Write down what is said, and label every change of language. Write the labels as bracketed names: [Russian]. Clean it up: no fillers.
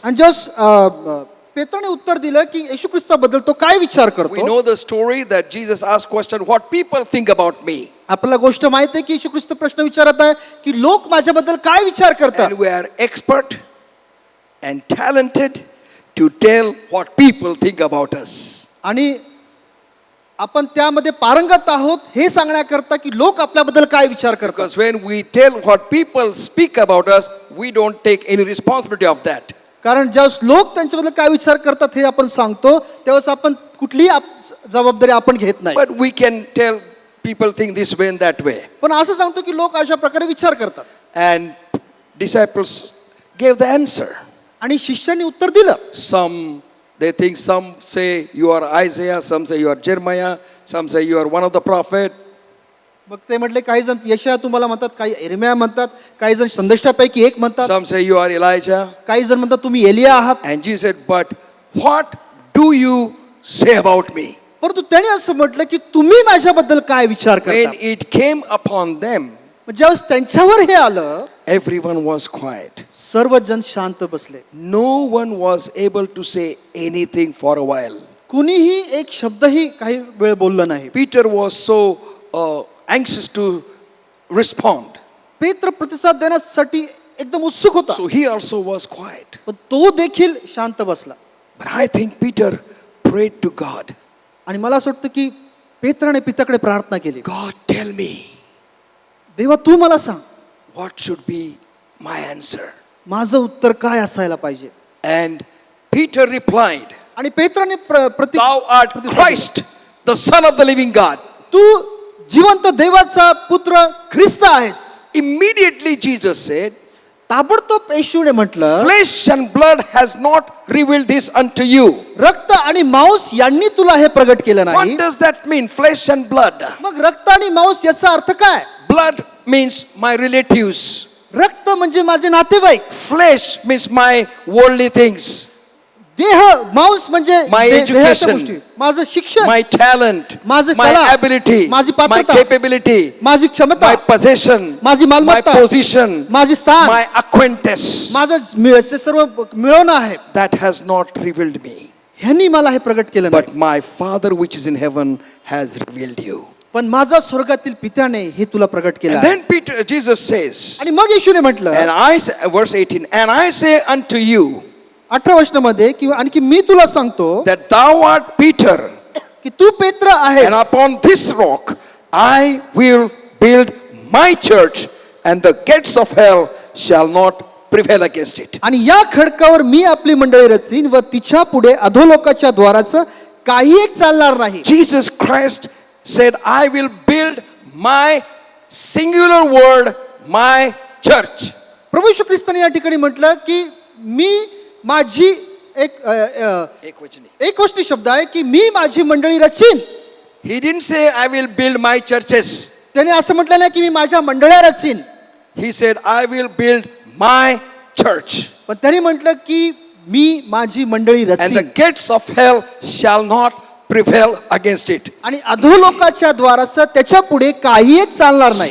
[Marathi] आणि जस्ट पेत्राने उत्तर दिलं की येशू ख्रिस्ताबद्दल तो काय विचार [English] we [Marathi] करतो. [English] know the story that Jesus asked question, what people think about me. [Marathi] आपल्याला गोष्ट माहित आहे की येशू ख्रिस्त प्रश्न विचारत आहे की लोक माझ्याबद्दल काय विचार करतात. [English] And we are expert and talented to tell what people think about us. [Marathi] आणि आपण त्यामध्ये पारंगत आहोत हे सांगण्याकरता की लोक आपल्याबद्दल काय विचार करतात. [English] Because when we tell what people speak about us, we don't take any responsibility of that. [Marathi] कारण ज्यावेळेस लोक त्यांच्याबद्दल काय विचार करतात हे आपण सांगतो त्यावेळेस आपण कुठलीही जबाबदारी आपण घेत नाही. [English] But we can tell people think this way and that way. [Marathi] पण असं सांगतो की लोक अशा प्रकारे विचार करतात. [English] And disciples gave the answer. [Marathi] आणि शिष्यांनी उत्तर दिलं. [English] Some say you are Isaiah, some say you are Jeremiah, some say you are one of the prophet. [Marathi] मग ते म्हटले काही जण यशाया तुम्हाला म्हणतात, काही एरम्या म्हणतात, काही जण संदेष्टापैकी एक म्हणतात, [English] Some say you are Elijah. [Marathi] काही जण म्हणतात तुम्ही एलिया आहात. [English] And Jesus said, but what do you say about me? [Marathi] परंतु त्याने असं म्हटलं की तुम्ही माझ्याबद्दल काय विचार [English] When [Marathi] करता. [English] it came upon them, [Marathi] ज्यावेळेस त्यांच्यावर हे आलं [English] everyone was quiet. [Marathi] सर्वजण शांत बसले. [English] No one was able to say anything for a while. [Marathi] कुणीही एक शब्दही काही वेळ बोललं नाही. [English] Peter was so anxious to respond. [Marathi] पेत्र प्रतिसाद देण्यासाठी एकदम उत्सुक होता. [English] So he also was quiet. [Marathi] पण तो देखील शांत बसला. [English] But I think Peter prayed to God. [Marathi] आणि मला असं वाटतं की पेत्राने पित्याकडे प्रार्थना केली. [English] God, tell me, [Marathi] देवा तू मला सांग [English] what should be my answer? [Marathi] माझं उत्तर काय असायला पाहिजे. [English] And Peter replied, [Marathi] आणि पेत्राने [English] thou art Christ, the Son of the living God. [Marathi] तू जिवंत देवाचा पुत्र ख्रिस्त आहेस. [English] Immediately Jesus said, [Marathi] ताबडतोब येशूने म्हटलं, [English] flesh and blood has not revealed this unto you. [Marathi] रक्त आणि मांस यांनी तुला हे प्रगट केलं नाही. [English] What does that mean, flesh and blood? [Marathi] मग रक्त आणि मांस याचा अर्थ काय? [English] Blood means my relatives. [Marathi] रक्त म्हणजे माझे नातेवाईक, [English] Flesh means my worldly things, [Marathi] देह, मांस म्हणजे [English] My [Marathi] देहाच्या [English] education. [Marathi] गोष्टी, माझं शिक्षण, [English] my talent, [Marathi] माझं [English] my [Marathi] कला, [English] ability, [Marathi] माझी [English] my [Marathi] पात्रता, [English] capability, [Marathi] माझी क्षमता, [English] my possession, [Marathi] माझी [English] my [Marathi] मालमत्ता, [English] position, [Marathi] माझी स्थान, [English] my acquaintance. [Marathi] माझं हे सर्व मिळवणं आहे. [English] That has not revealed me. [Marathi] ह्यांनी मला हे प्रगट केलं नाही, [English] But my Father which is in heaven has revealed you. [Marathi] पण माझा स्वर्गातील पित्याने हे तुला प्रगट केलं [English] And [Marathi] आहे. [English] then Jesus says, [Marathi] आणि मग येशूने म्हटलं, [English] and I say, verse 18, and I say unto you [Marathi] 18 वचनामध्ये किंवा आणखी मी तुला सांगतो [English] that thou art Peter, [Marathi] की तू पेत्र आहेस, [English] and upon this rock I will build my church, and the gates of hell shall not prevail against it. [Marathi] आणि या खडकावर मी आपली मंडळी रचीन व तिच्या पुढे अधोलोकाच्या द्वाराचं काही एक चालणार नाही. [English] Jesus Christ said, I will build my singular word, my church. [Marathi] प्रभू येशू ख्रिस्ताने या ठिकाणी म्हटलं की मी माझी एक गोष्टी शब्द आहे की मी माझी मंडळी Rachin. [English] He didn't say, I will build my churches. [Marathi] त्याने असं म्हटलं नाही की मी माझ्या मंडळ्या Rachin, [English] He said, I will build my church, [Marathi] पण त्याने म्हटलं की मी माझी मंडळी [English] and the [Marathi] Rachin [English] gates of hell shall not prevail against it. [Marathi] आणि अधोलोकाच्या द्वाराचं त्याच्या पुढे काही एक चालणार नाही.